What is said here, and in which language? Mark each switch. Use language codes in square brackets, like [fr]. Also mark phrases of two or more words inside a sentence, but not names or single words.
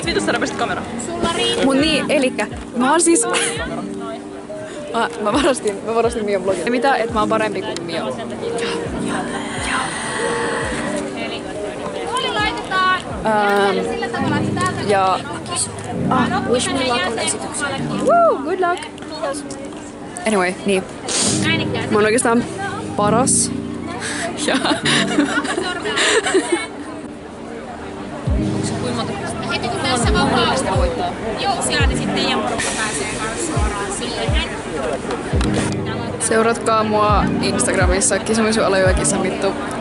[fi] Viitosta räpäsit kamera. Sulla riittää. Mut niin, elikkä mä oon siis... Mä varastin Mion blogin. Ja mitä, et mä oon parempi kuin Mio. Tuoli laitetaan sillä tavalla, että täältä... Ja... [en] Wish me luck [fi] on esitykseen. [en] Woo, good luck! Anyway, [fi] niin. Mä oon oikeastaan paras. Ja... Heti kun tässä vapaa jousia, niin sitten teidän porukka pääsee kanssa suoraan siihen. Seuratkaa mua Instagramissa Kisamisu_Kissamittu.